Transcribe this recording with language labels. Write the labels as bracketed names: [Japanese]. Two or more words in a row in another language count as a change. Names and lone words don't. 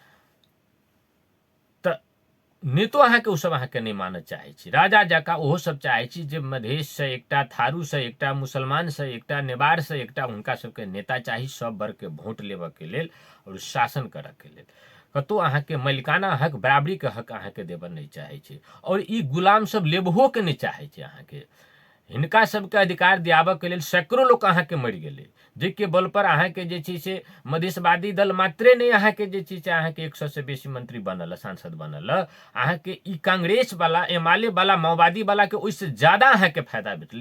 [Maithili] तऽ नेतो अहाँके ओ सब अहाँके नहीं मानऽ चाहै छी, राजा जकाँ ओहो सब चाहै छी जे मधेश से एकटा, थारू से एकटा, मुसलमान से एकटा, नेवार से एकटा हुनका सबके नेता चाही, सब वर्ग के वोट लेबऽ के लेल और शासन करऽ के लेल। कतौ अहाँके मलिकाना हक, बराबरी के हक अहाँके देबऽ नहीं चाहै छै और ई गुलाम सब लेबहो के नहीं चाहै छै अहाँके। हिनका सबके अधिकार दियाबऽ के लेल सैकड़ों लोग अहाँके मरि गेलै, जाहिके बल पर अहाँके जे छै से मधेशवादी दल मात्रे नहीं अहाँके जे छै से अहाँके 100 से बेसी मंत्री बनल, सांसद बनल। अहाँके ई कांग्रेस वाला, एमाले वाला, माओवादी वाला के ओहिसे ज्यादा अहाँके फायदा भेटलै।